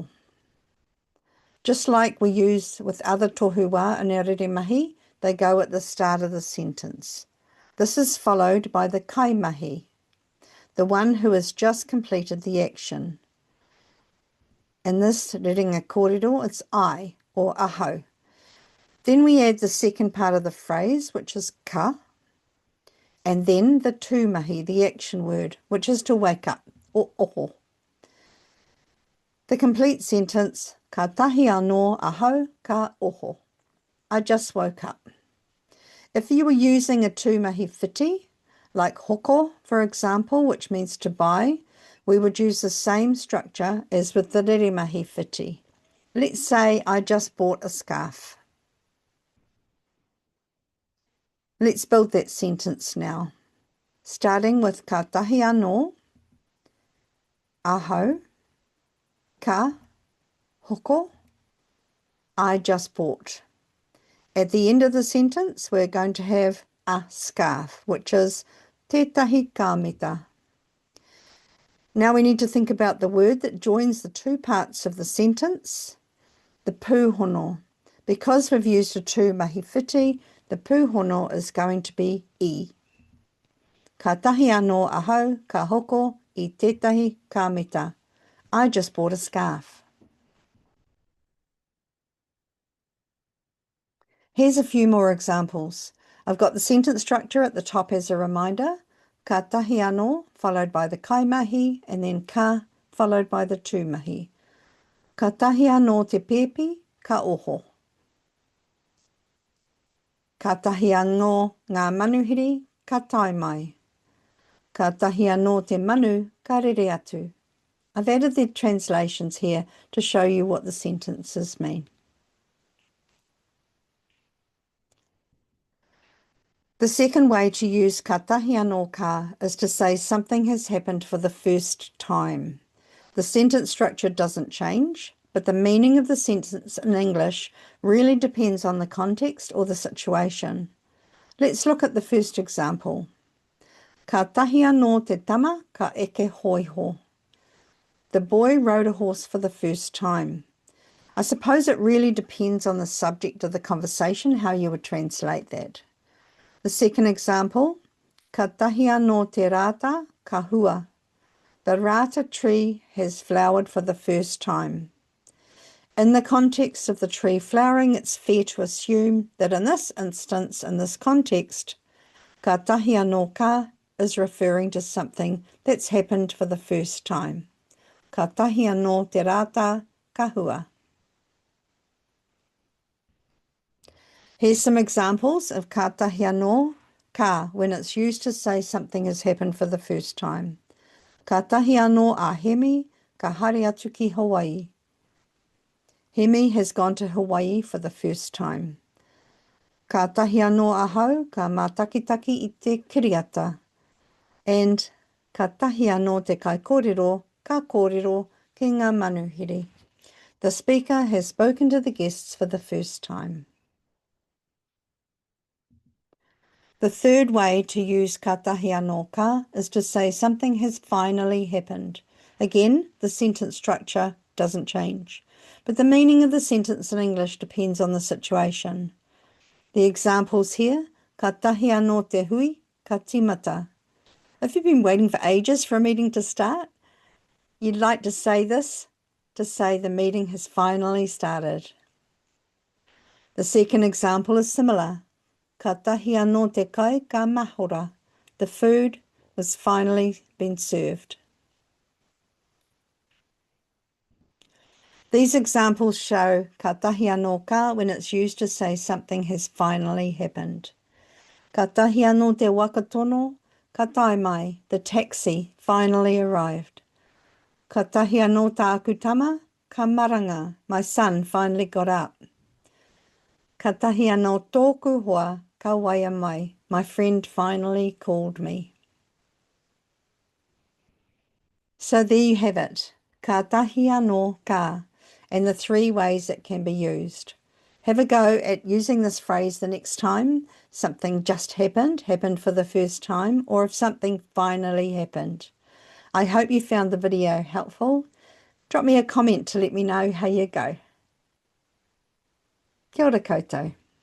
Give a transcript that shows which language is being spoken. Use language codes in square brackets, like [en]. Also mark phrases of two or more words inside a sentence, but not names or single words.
[en] Just like we use with other tohu in our reremahi, they go at the start of the sentence. This is followed by the kaimahi, the one who has just completed the action. In this [mi] rerenga kōrero, [en] it's I, or ahau. Then we add the second part of the phrase, which is ka, and then the tūmahi, the action word, which is to wake up, or oho. The complete sentence, [mi] Kātahi anō ahau ka oho. [en] I just woke up. If you were using a [mi] tūmahi whiti, [en] like hoko, for example, which means to buy, we would use the same structure as with the [mi] reremahi whiti. [en] Let's say I just bought a scarf. Let's build that sentence now, starting with [mi] Kātahi anō ahau ka hoko, [en] I just bought. At the end of the sentence, we're going to have a scarf, which is [mi] tētahi kāmeta. [en] Now we need to think about the word that joins the 2 parts of the sentence, the pūhono. Because we've used a [mi] tūmahi whiti, [en] the pūhono is going to be I. [mi] Kātahi anō ahau ka hoko I tētahi kāmeta. [en] I just bought a scarf. Here's a few more examples. I've got the sentence structure at the top as a reminder. [mi] Kātahi anō [en] followed by the kaimahi, and then ka followed by the tūmahi. [mi] Kātahi anō te pēpi ka oho. Kātahi anō ngā manuhiri ka tae mai. Kātahi anō te manu ka rere atu. [en] I've added the translations here to show you what the sentences mean. The second way to use [mi] Kātahi Anō Ka [en] is to say something has happened for the first time. The sentence structure doesn't change, but the meaning of the sentence in English really depends on the context or the situation. Let's look at the first example. [mi] Kātahi anō te tama ka eke hoiho. [en] The boy rode a horse for the first time. I suppose it really depends on the subject of the conversation, how you would translate that. The second example, [mi] Kātahi Anō Te rata ka hua. [en] The rata tree has flowered for the first time. In the context of the tree flowering, it's fair to assume that in this instance, in this context, [mi] Kātahi Anō Ka [en] is referring to something that's happened for the first time. [mi] Kātahi Anō Te rata ka hua. [en] Here's some examples of [mi] Kātahi Anō Ka [en] when it's used to say something has happened for the first time. [mi] Kātahi anō a Hemi ka haere atu ki Hawaii. [en] Hemi has gone to Hawaii for the first time. [mi] Kātahi anō ahau ka mātakitaki I te kiriata. And kātahi anō te kai kōrero ka kōrero ki ngā manuhiri. [en] The speaker has spoken to the guests for the first time. The third way to use [mi] Kātahi Anō Ka [en] is to say something has finally happened. Again, the sentence structure doesn't change, but the meaning of the sentence in English depends on the situation. The examples here, [mi] Kātahi anō te hui ka tīmata. [en] If you've been waiting for ages for a meeting to start, you'd like to say this to say the meeting has finally started. The second example is similar. [mi] Kātahi anō te kai ka mahora. [en] The food was finally been served. These examples show [mi] Kātahi Anō Ka [en] when it's used to say something has finally happened. [mi] Kātahi anō te wakatono ka tae mai. [en] The taxi finally arrived. [mi] Kātahi anō tā akutama ka maranga. [en] My son finally got up. [mi] Kātahi anō tōku hoa ka waia mai. [en] My friend finally called me. So there you have it, [mi] Kātahi Anō Ka, [en] and the three ways it can be used. Have a go at using this phrase the next time something just happened for the first time, or if something finally happened. I hope you found the video helpful. Drop me a comment to let me know how you go. [mi] Kia ora koutou.